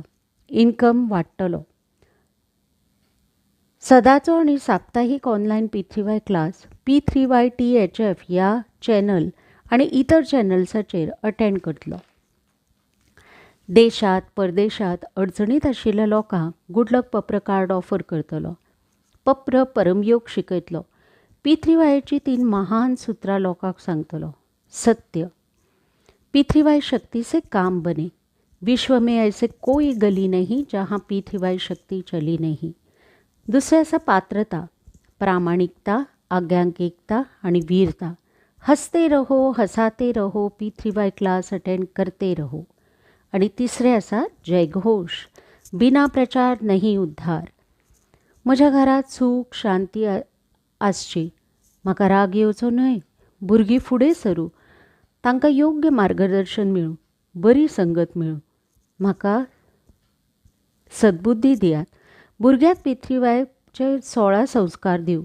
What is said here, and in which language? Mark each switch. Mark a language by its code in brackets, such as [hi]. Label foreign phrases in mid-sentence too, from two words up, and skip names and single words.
[kok] इन्कम वाडटलो. सदाचो आनी साप्ताहीक ऑनलायन P3Y क्लास P3Y THF ह्या चॅनल आनी इतर चॅनल्साचेर अटेंड करतलो. देशात परदेशात अडचणीत आशिल्ल्या लोकांक गुड लक पप्र कार्ड ऑफर करतलो. पप्र परमयोग शिकयतलो. P3Yची 3 महान सुत्रां लोकांक सांगतलो. [hi] सत्य. P3Y शक्ति से काम बने. विश्व में ऐसे कोई गली नहीं जहाँ P3Y शक्ति चली नहीं. [kok] दुसरे आसा पात्रता, प्रामाणिकता, आज्ञांकिकता आनी वीरता. [hi] हंसते रहो, हसाते रहो, P3Y क्लास अटेंड करते रहो. [kok] आनी तिसरे आसा जयघोष. [hi] बिना प्रचार नहीं उद्धार. [kok] म्हज्या घरात सूख शांती आसची. म्हाका राग येवचो न्हय. भुरगीं फुडें सरूं. तांकां योग्य मार्गदर्शन मेळूं. बरी संगत मेळूं. म्हाका सद्बुद्धी दियात. भुरग्याक P3Yचे 16 संस्कार दिवं.